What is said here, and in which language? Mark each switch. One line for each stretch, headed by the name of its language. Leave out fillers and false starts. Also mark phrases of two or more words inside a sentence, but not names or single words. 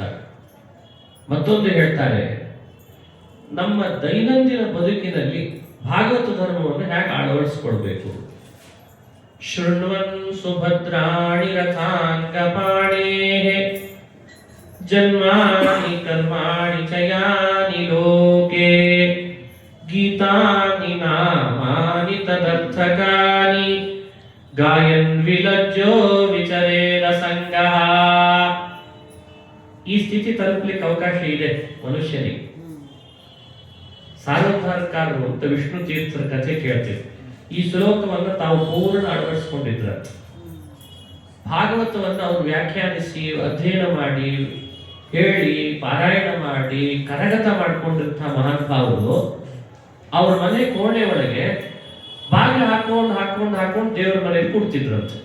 Kannada: ಮತ್ತೊಂದು ಹೇಳ್ತಾರೆ, ನಮ್ಮ ದೈನಂದಿನ ಬದುಕಿನಲ್ಲಿ ಭಾಗವತ ಧರ್ಮವನ್ನು ಹೇಗೆ ಅಳವಡಿಸ್ಕೊಳ್ಬೇಕು.
Sanskrit: ಶೃಣ್ವನ್ ಸುಭದ್ರಾಣಿ ರಥಾಂಗಪಾಣೇ ಜನ್ಮಾನಿ ಕರ್ಮಾಣಿ ಚಯಾನಿ ಲೋಕೆ ಗೀತಾನಿ ನಾಮಾನಿ ತದರ್ಥಕಾನಿ ಗಾಯನ್ ವಿಲಜ್ಜೋ ವಿಚರೇನ ಸಂಗಃ.
Kannada: ಈ ಸ್ಥಿತಿ ತಲುಪಲಿಕ್ಕೆ ಅವಕಾಶ ಇದೆ ಮನುಷ್ಯನಿಗೆ. ಸಾರೋದ್ಧಾರಕಾರರು ಅಂತ ವಿಷ್ಣು ತೀರ್ಥರ ಕಥೆ ಕೇಳ್ತೀವಿ. ಈ ಶ್ಲೋಕವನ್ನು ತಾವು ಪೂರ್ಣ ಅಳವಡಿಸಿಕೊಂಡಿದ್ರ. ಭಾಗವತವನ್ನು ಅವರು ವ್ಯಾಖ್ಯಾನಿಸಿ ಅಧ್ಯಯನ ಮಾಡಿ ಹೇಳಿ ಪಾರಾಯಣ ಮಾಡಿ ಕರಗತ ಮಾಡಿಕೊಂಡಿರ್ತಹ ಮಹಾನುಭಾವರು ಅವ್ರ ಮನೆ ಕೋಣೆ ಒಳಗೆ ಬಾಗಿಲು ಹಾಕೊಂಡು ಹಾಕೊಂಡು ಹಾಕೊಂಡು ದೇವರ ಮನೆಯಲ್ಲಿ ಕೂಡ್ತಿದ್ರಂತೆ.